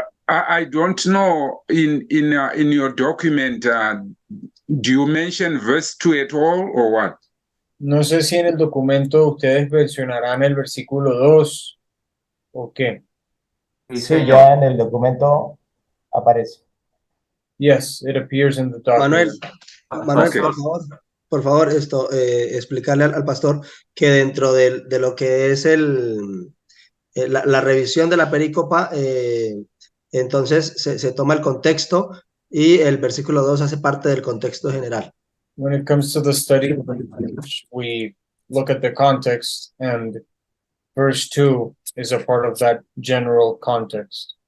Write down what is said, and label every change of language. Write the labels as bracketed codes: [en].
[en] I don't know, in your document, do you mention verse 2 at all, or what? [es] No sé si en el documento ustedes mencionarán el versículo 2 o qué. Sí, Sí, señor. ya en el documento aparece. [en] Yes, it appears in the document. [es] Manuel, [en] Okay. [es] por favor, explicarle al pastor que dentro de lo que es la revisión de la perícopa, entonces se toma el contexto y el versículo 2 hace parte del contexto general. [en] When it comes to the study, we look at the context, and verse 2 is a part of that general context.